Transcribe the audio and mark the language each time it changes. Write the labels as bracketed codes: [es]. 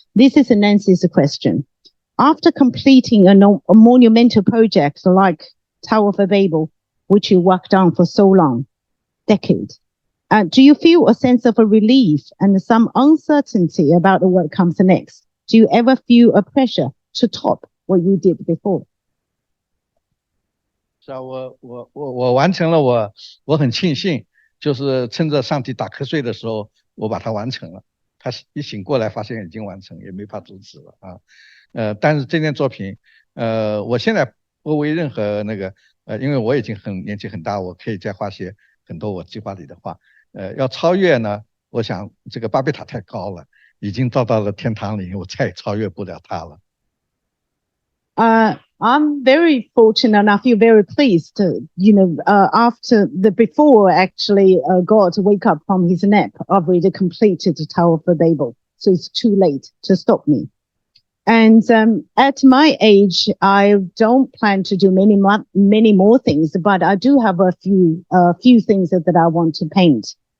[en] This is Nancy's question. After completing a monumental project like Tower of Babel, which you worked on for so long, decades, do you feel a sense of a relief and some uncertainty about what comes next? Do you ever feel a pressure to top what you did before? [zh] 是啊，我完成了，我很庆幸，就是趁着上帝打瞌睡的时候，我把它完成了。他一醒过来，发现已经完成，也没法阻止了啊。但是这件作品，我现在不为任何那个，因为我已经年纪很大，我可以再画些很多我计划里的画。要超越呢，我想这个巴别塔太高了，已经到了天堂里，我再也超越不了它了。 [en] I'm very fortunate and I feel very pleased, after before actually God wake up from his nap, I've already completed the Tower of Babel. So it's too late to stop me. And at my age, I don't plan to do many more things, but I do have a few things that I want to paint.